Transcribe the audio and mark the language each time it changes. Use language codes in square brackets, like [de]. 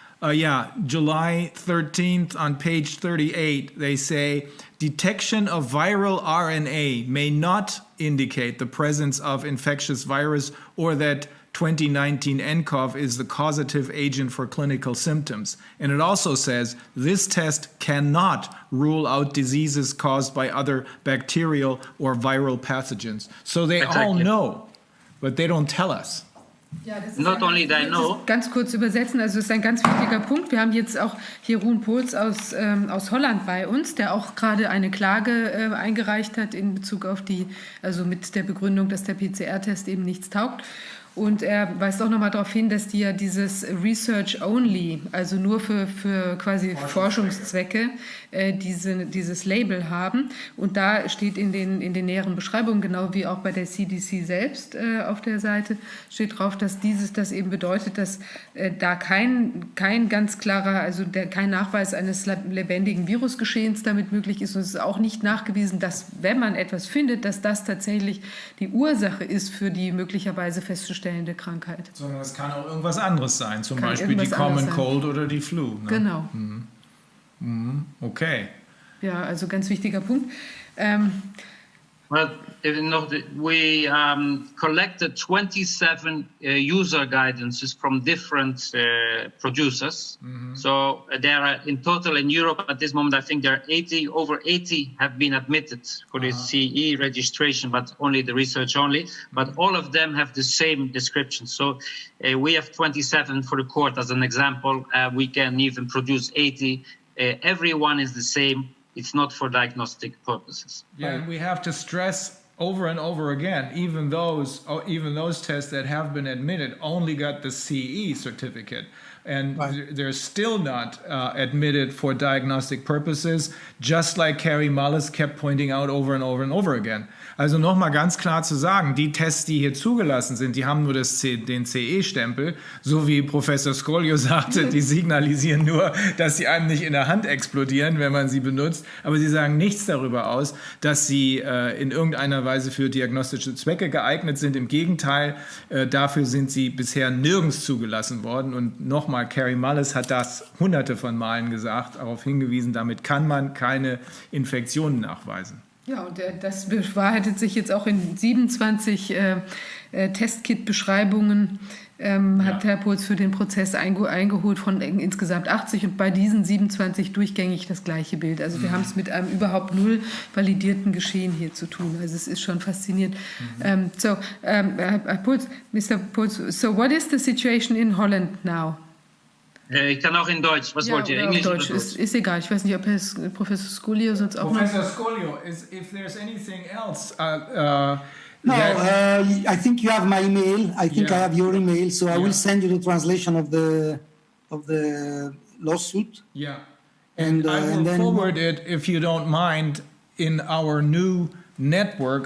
[en] July 13th on page 38, they say detection of viral RNA may not indicate the presence of infectious virus or that 2019 nCoV is the causative agent for clinical symptoms. And it also says this test cannot rule out diseases caused by other bacterial or viral pathogens. So they all know, but they don't tell us. [de] Ja, das ist [en] Not only they know. [de] Ganz kurz übersetzen, also es ist ein ganz wichtiger Punkt. Wir haben jetzt auch Jeroen aus Holland bei uns, der auch gerade eine Klage eingereicht hat in Bezug auf also mit der Begründung, dass der PCR-Test eben nichts taugt. Und er weist auch nochmal darauf hin, dass die ja dieses Research Only, also nur für quasi Forschungszwecke, dieses Label haben. Und da steht in den näheren Beschreibungen, genau wie auch bei der CDC selbst auf der Seite, steht drauf, dass das eben bedeutet, dass da kein ganz klarer, also kein Nachweis eines lebendigen Virusgeschehens damit möglich ist. Und es ist auch nicht nachgewiesen, dass, wenn man etwas findet, dass das tatsächlich die Ursache ist für die möglicherweise festzustellende Krankheit. Sondern es kann auch irgendwas anderes sein, zum Beispiel die Common Cold oder die Flu. Ne? Genau. Okay. Ja, also ganz wichtiger Punkt. [en] Well, we collected 27 user guidances from different producers. So there are in total in Europe at this moment, I think there are over 80 have been admitted for the CE registration, but only the research only. But all of them have the same description. So we have 27 for the court as an example. We can even produce 80. Everyone is the same. It's not for diagnostic purposes. Yeah, and we have to stress over and over again, even those tests that have been admitted only got the CE certificate. And they're still not admitted for diagnostic purposes, just like Carrie Mullis kept pointing out over and over and over again. [de] Also nochmal ganz klar zu sagen, die Tests, die hier zugelassen sind, die haben nur den CE-Stempel, so wie Professor Scoglio sagte, die signalisieren nur, dass sie einem nicht in der Hand explodieren, wenn man sie benutzt, aber sie sagen nichts darüber aus, dass sie in irgendeiner Weise für diagnostische Zwecke geeignet sind. Im Gegenteil, dafür sind sie bisher nirgends zugelassen worden. Und nochmal, Carrie Mullis hat das hunderte von Malen gesagt, darauf hingewiesen, damit kann man keine Infektionen nachweisen. Ja, und das bewahrheitet sich jetzt auch in 27 Testkit-Beschreibungen, hat Herr Puls für den Prozess eingeholt von insgesamt 80 und bei diesen 27 durchgängig das gleiche Bild. Also wir haben es mit einem überhaupt null validierten Geschehen hier zu tun. Also es ist schon faszinierend. Herr Puls, Mr. [en] Puls, so what is the situation in Holland now? [de] Ich kann auch in Deutsch. Was wollt ihr? Englisch Deutsch? oder Deutsch? Ist egal. Ich weiß nicht, ob Professor Scoglio sonst auch [en] Professor Scoglio, if there's anything else... I think you have my email. I think I have your email, so I will send you the translation of the lawsuit. Yeah, and I will forward it, if you don't mind, in our new network.